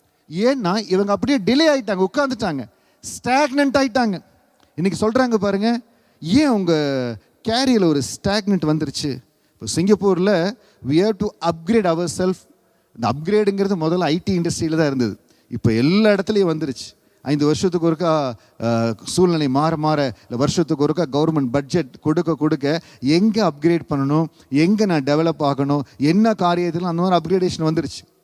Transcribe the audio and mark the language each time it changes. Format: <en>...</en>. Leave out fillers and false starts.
<ta>ஏன்னா இவங்க அப்படியே டிலே ஆகிட்டாங்க, உட்காந்துட்டாங்க, ஸ்டாக்னன்ட் ஆகிட்டாங்க. இன்னைக்கு சொல்கிறாங்க பாருங்க, ஏன் உங்கள் கேரியில் ஒரு ஸ்டாக்னன்ட் வந்துருச்சு? இப்போ சிங்கப்பூரில்</ta> <en>we have to upgrade ourselves.</en> <ta>இந்த அப்கிரேடுங்கிறது முதல்ல ஐடி இண்டஸ்ட்ரியில் தான் இருந்தது, இப்போ எல்லா இடத்துலையும் வந்துருச்சு. 5 வருஷத்துக்கு ஒருக்கா சூழ்நிலை மாற மாற, இல்லை வருஷத்துக்கு ஒருக்கா கவர்மெண்ட் பட்ஜெட் கொடுக்க எங்கே அப்கிரேட் பண்ணணும், எங்கே நான் டெவலப் ஆகணும், என்ன காரியத்தில் அந்த மாதிரி அப்கிரேடேஷன் வந்துருச்சு.</ta>